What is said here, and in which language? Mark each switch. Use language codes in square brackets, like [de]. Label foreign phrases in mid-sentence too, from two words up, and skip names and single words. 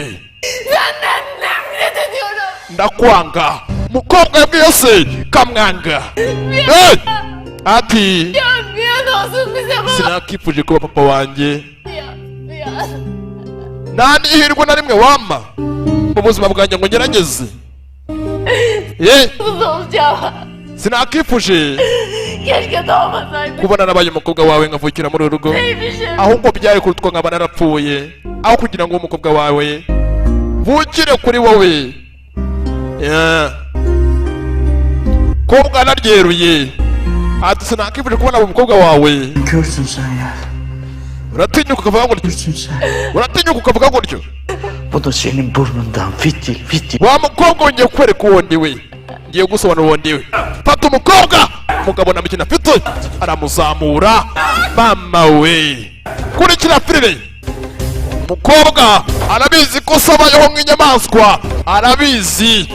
[tr] Senden nefret ediyorum. [rw] ndakwanga. Mukobwa yabwiye se kamwanga. Hey! Ati [tr] Yan olsun bize baba. [rw] sinakifuje kuba papa wanjye. [tr] Yan. [rw] Nta n'ihirwe na rimwe wampa mu buzima bwanjye ngo ngerageze. Ye, [tr] Kız olacağım. [rw] sinakifuje [tr] Keşke doğmasaydım. [rw] kuba narabaye umukobwa wawe nkavukira muri uru rugo, [tr] Neymişim? [rw] ahubwo byari kurutwa nkaba narapfuye aho kugira ngo umukobwa wawe vukire kuri wowe. Yeah. Kobwa naryeruye. Ati sinakifuje kubona umukobwa wawe. [tr] Körsün sen ya. [rw] Uratinyuka ukavuga gutyo. [tr] Körsün sen. [rw] Uratinyuka ukavuga gutyo. [tr] Bu da senin burnundan fitil fitil. [rw] Wa mukobwa ngiye kwereka uwo ndiwe. Ngiye gusobanura uwo ndiwe. Fata umukobwa. Umugabo namikina afite aramuzamura. Mama we. Kurikira filime. Umukobwa arabizi ko sabayeho nk'inyamaswa. Arabizi.